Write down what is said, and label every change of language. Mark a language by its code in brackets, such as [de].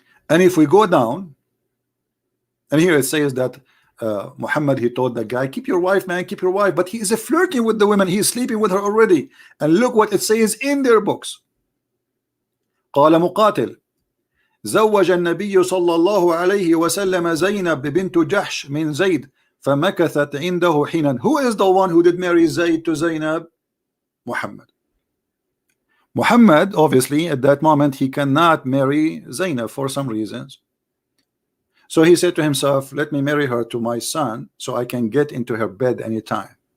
[en] And if we go down, and here it says that Muhammad, he told the guy, keep your wife, man, keep your wife, but he is flirting with the women, he is sleeping with her already. And look what it says in their books. [ar] قال مقاتل زوج النبي صلى الله عليه وسلم زينب بنت جحش من زيد فمكثت عنده حينا. [en] Who is the one who did marry Zayd to Zainab? Muhammad. Muhammad, obviously, at that moment, he cannot marry Zainab for some reasons. So he said to himself, let me marry her to my son so I can get into her bed anytime.